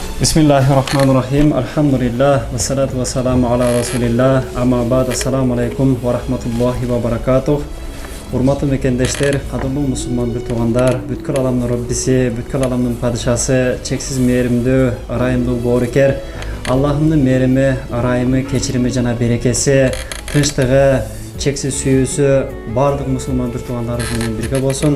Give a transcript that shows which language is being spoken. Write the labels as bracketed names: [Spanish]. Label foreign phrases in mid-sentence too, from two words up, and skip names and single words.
[Arabic] بسم الله الرحمن الرحيم. الحمد لله. والصلاة والسلام على رسول الله. أما بعد. السلام عليكم ورحمة الله وبركاته. [Kyrgyz] Урматтуу мекендештер, кадырлуу мусулман бир туугандар, бүткүл аламдын Роббиси, бүткүл аламдын падышасы, чексиз мээримдүү, ырайымдуу боорукер, Аллахымдын мээрими, ырайымы, кечирими жана берекеси, тынчтыгы, чексиз сүйүүсү бардык мусулман бир туугандарыбыз менен бирге болсун.